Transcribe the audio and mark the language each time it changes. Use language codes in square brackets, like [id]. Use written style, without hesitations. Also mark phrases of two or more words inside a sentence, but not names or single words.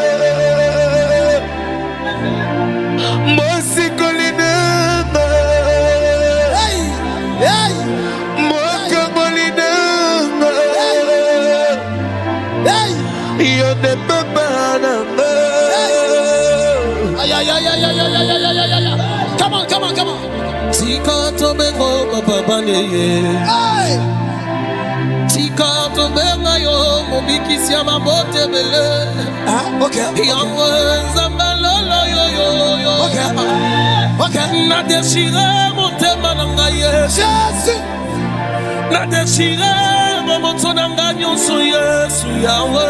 [ln] mosikoli nanga, mokangoli nanga, yo ne papa nanga. [en] Come on, come on, come on. [ln] Tika tobengo papa baneye. Tika tobenga yo mobikisi ya mabote bele. Okay. Yango nzamba lolo yo yo yo. Okay. Okay. Na déchiré motema nanga Yesu. Na déchiré moto nanga nyonso Yesu yawe.